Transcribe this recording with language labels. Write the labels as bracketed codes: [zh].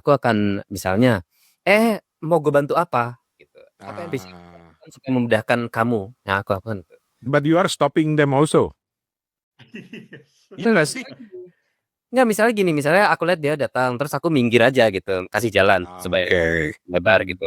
[id] Aku akan misalnya, mau gue bantu apa? Gitu. Apa yang bisa memudahkan kamu? Nah, aku akan. [en] But you are stopping them also. [id] Iya nggak sih? Nggak, misalnya gini, misalnya aku lihat dia datang, terus aku minggir aja gitu, kasih jalan supaya lebar gitu.